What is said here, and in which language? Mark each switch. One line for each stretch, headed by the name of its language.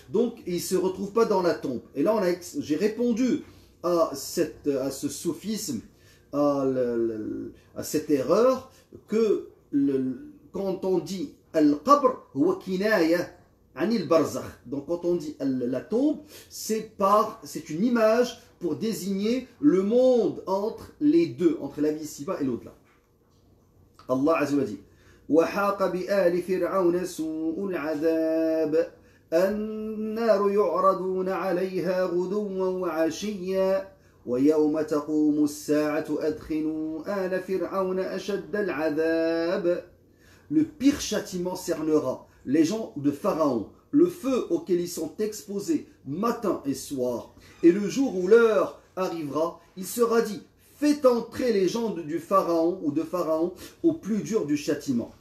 French: Donc, ils ne se retrouvent pas dans la tombe. Et là, j'ai répondu à ce sophisme, à cette erreur, que quand on dit
Arabic: al-qabr huwa kinaya anil barzakh,
French: donc quand on dit la tombe, c'est une image pour désigner le monde entre les deux, entre la vie ici-bas et l'au-delà.
Arabic: Allah Azza wa Jalla
French: dit
Arabic: وحاق بآل فرعون سوء العذاب النار يعرضون عليها غدوا وعشيا ويوم تقوم الساعة أدخلوا آل فرعون أشد العذاب.
French: Le pire châtiment cernera les gens de Pharaon, le feu auquel ils sont exposés matin et soir. Et le jour où l'heure arrivera, il sera dit, faites entrer les gens du Pharaon ou de Pharaon au plus dur du châtiment.